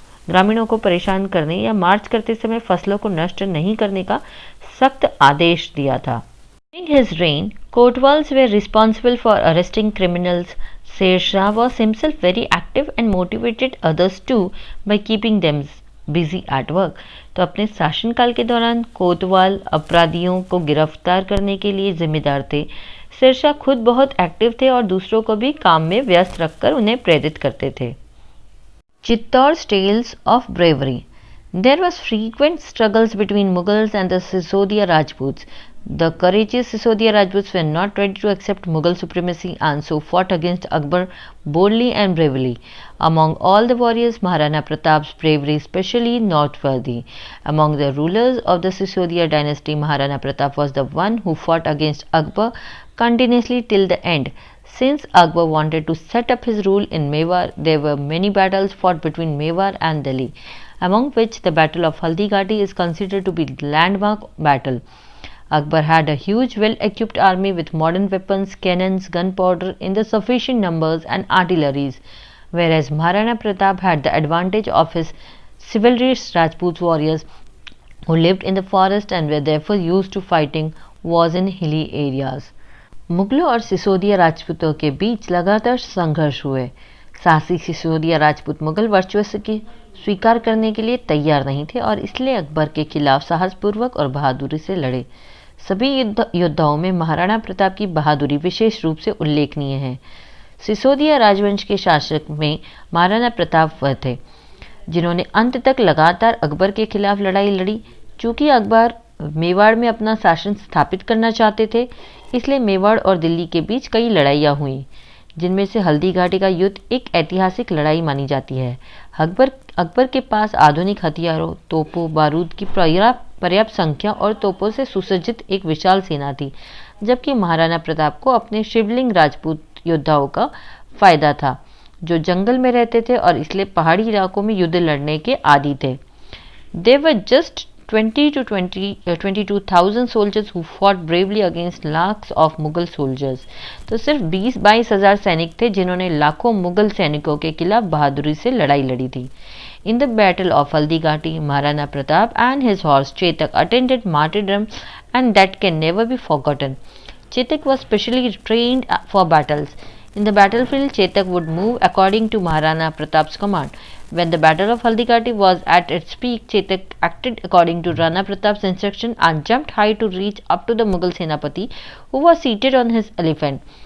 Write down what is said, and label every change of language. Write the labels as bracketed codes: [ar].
[hi] ग्रामीणों को परेशान करने या मार्च करते समय फसलों को नष्ट नहीं करने का सख्त आदेश दिया था। [en] During his reign, Kotwals were responsible for arresting criminals. Sher Shah was himself very active and motivated others too by keeping them busy at work. [hi] तो अपने शासनकाल के दौरान कोतवाल अपराधियों को गिरफ्तार करने के लिए जिम्मेदार थे। शेरशाह खुद बहुत एक्टिव थे और दूसरों को भी काम में व्यस्त रखकर उन्हें प्रेरित करते थे। [en] Chittor's tales of bravery. There was frequent struggles between Mughals and the Sisodia Rajputs. The courageous Sisodia Rajputs were not ready to accept Mughal supremacy and so fought against Akbar boldly and bravely. Among all the warriors, Maharana Pratap's bravery especially noteworthy. Among the rulers of the Sisodia dynasty, Maharana Pratap was the one who fought against Akbar continuously till the end. Since Akbar wanted to set up his rule in Mewar, there were many battles fought between Mewar and Delhi, among which the Battle of Haldighati is considered to be the landmark battle. Akbar had a huge, well-equipped army with modern weapons, cannons, gunpowder in the sufficient numbers and artilleries, whereas Maharana Pratap had the advantage of his chivalrous Rajput warriors who lived in the forest and were therefore used to fighting wars in hilly areas. [hi] मुगलों और सिसोदिया राजपूतों के बीच लगातार संघर्ष हुए। साहसी सिसोदिया राजपूत मुगल वर्चस्व की स्वीकार करने के लिए तैयार नहीं थे और इसलिए अकबर के खिलाफ साहसपूर्वक और बहादुरी से लड़े। सभी योद्धाओं में महाराणा प्रताप की बहादुरी विशेष रूप से उल्लेखनीय है। सिसोदिया राजवंश के शासक में महाराणा प्रताप वह थे जिन्होंने अंत तक लगातार अकबर के खिलाफ लड़ाई लड़ी। चूंकि अकबर मेवाड़ में अपना शासन स्थापित करना चाहते थे, इसलिए मेवाड़ और दिल्ली के बीच कई लड़ाइयाँ हुई, जिनमें से हल्दी घाटी का युद्ध एक ऐतिहासिक लड़ाई मानी जाती है। अकबर के पास आधुनिक हथियारों, तोपों, बारूद की पर्याप्त संख्या और तोपों से सुसज्जित एक विशाल सेना थी, जबकि महाराणा प्रताप को अपने शिवलिंग राजपूत योद्धाओं का फायदा था, जो जंगल में रहते थे और इसलिए पहाड़ी इलाकों में युद्ध लड़ने के आदी थे। [en] They were just 22,000 soldiers who fought bravely against lakhs of Mughal soldiers. [hi] तो सिर्फ 20-22 हज़ार सैनिक थे जिन्होंने लाखों मुगल सैनिकों के खिलाफ बहादुरी से लड़ाई लड़ी थी। [en] In the Battle of Haldighati, Maharana Pratap and his horse Chetak attended martyrdom, and that can never be forgotten. Chetak was specially trained for battles. In the battlefield, Chetak would move according to Maharana Pratap's command. When the Battle of Haldighati was at its peak, Chetak acted according to Rana Pratap's instruction and jumped high to reach up to the Mughal Senapati, who was seated on his elephant.